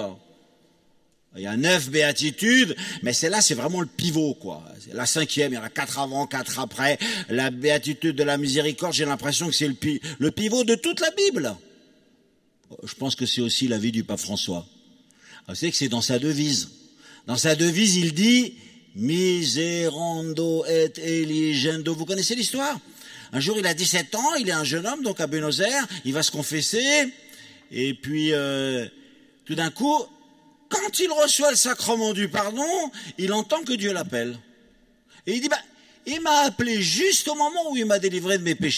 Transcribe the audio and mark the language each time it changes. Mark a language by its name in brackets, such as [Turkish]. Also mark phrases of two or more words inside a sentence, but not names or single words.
[French] Il y a 9 béatitudes, mais celle-là, c'est vraiment le pivot, quoi. C'est la 5e, il y en a 4 avant, 4 après. La béatitude de la miséricorde, j'ai l'impression que c'est le pivot de toute la Bible. Je pense que c'est aussi la vie du pape François. Vous savez que c'est dans sa devise. Dans sa devise, il dit « [Latin] Miserando et eligendo ». [French] Vous connaissez l'histoire ? Un jour, il a 17 ans, il est un jeune homme, donc à Buenos Aires, il va se confesser, et puis, tout d'un coup, quand il reçoit le sacrement du pardon, il entend que Dieu l'appelle. Et il dit, il m'a appelé juste au moment où il m'a délivré de mes péchés.